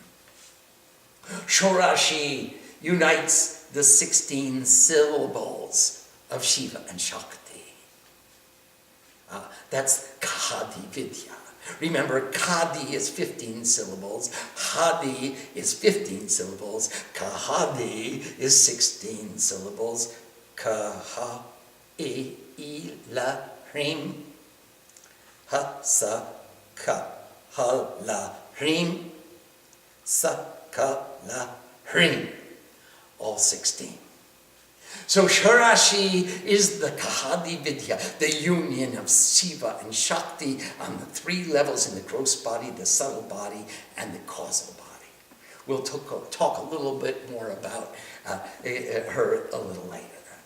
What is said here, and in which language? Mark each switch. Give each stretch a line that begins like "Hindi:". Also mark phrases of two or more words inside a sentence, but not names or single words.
English: Shorashi unites the 16 syllables of Shiva and Shakti. That's Khadi Vidya. Remember, Khadi is 15 syllables, Hadi is 15 syllables, Kahadi is 16 syllables, Kaha,
Sanskrit: E, La, Rim, Ha, Sa, Ka, Ha, La, Rim, Sa, Ka, La, Rim,
English: all 16. So Shorashi is the Kahadi Vidya, the union of Shiva and Shakti on the 3 levels in the gross body, the subtle body, and the causal body. We'll talk a little bit more about her a little later.